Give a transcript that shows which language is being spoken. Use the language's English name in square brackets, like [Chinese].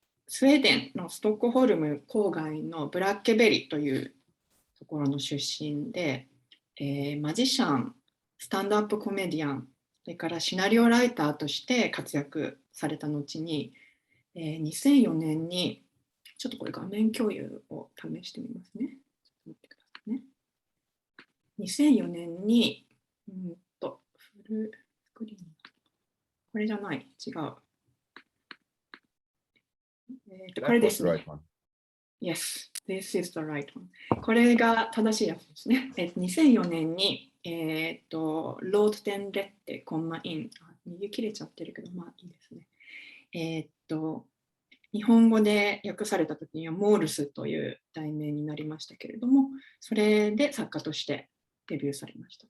[Japanese] スウェーデンのストックホルム郊外のブラッケベリというところの出身で、マジシャン、スタンドアップコメディアン、それからシナリオライターとして活躍された後に、2004年に、ちょっとこれ画面共有を試してみますね。ちょっと待ってくださいね。 2004年に、フルスクリーン、これじゃない、違う。これですね。 [English] Yes, this is the right one. [Japanese] これが正しいやつですね。2004年に、ロードテンレッテコンマイン、逃げ切れちゃってるけど、まあいいですね。日本語で訳された時にはモールスという題名になりましたけれども、それで作家としてデビューされました。